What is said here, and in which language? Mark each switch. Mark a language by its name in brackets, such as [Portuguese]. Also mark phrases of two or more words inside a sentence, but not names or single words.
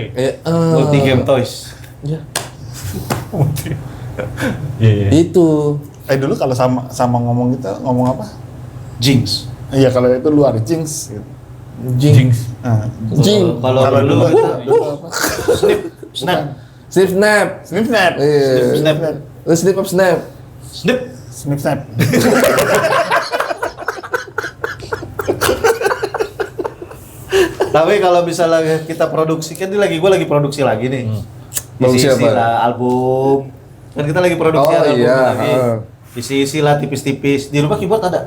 [English] Multi game toys. [Indonesian] Ya, Iya. itu. Dulu kalau sama ngomong gitu, ngomong apa? Jinx. Iya, kalau itu luar Jinx gitu. Jinx. Nah, Jing. Kalau Kalau dulu dulu kita apa? [English] snip, snap, Snip snap. Snip snap. [Indonesian] Iya. snap, [English] Snip up snap. [Indonesian] snip. [English] Snip snap. [Indonesian] Tapi kalau misalnya kita produksi kan ini gue lagi produksi lagi nih. Produksi Isi-isi apa? lah album. Kan kita lagi produksi Oh, album iya, lagi. Isi-isi lah tipis-tipis. Di rumah keyboard ada?